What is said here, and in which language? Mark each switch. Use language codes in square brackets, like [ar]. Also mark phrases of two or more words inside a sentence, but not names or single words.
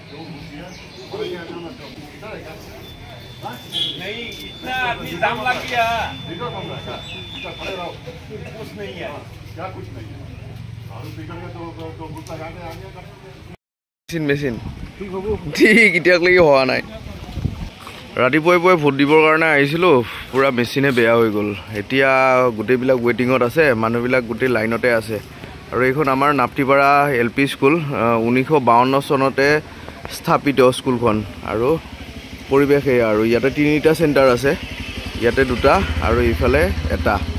[hi] नहीं इतना आदमी दाम लग गया कुछ नहीं है क्या कुछ नहीं है [as] মেচিন ঠিক এতিয়ালৈকে হোৱা নাই ৰাতিপুৱাই পুৱাই ভোট দিবৰ কাৰণে আহিছিলোঁ পুৰা মেচিনে বেয়া হৈ গ'ল এতিয়া গোটেইবিলাক ৱেটিঙত আছে মানুহবিলাক গোটেই লাইনতে আছে আৰু এইখন আমাৰ নাপটিপাৰা এলপি স্কুল 1952 চনতে স্থাপিত স্কুলখন আৰু পৰিৱেশ এয়া আৰু ইয়াতে তিনিটা চেণ্টাৰ আছে ইয়াতে দুটা আৰু ইফালে এটা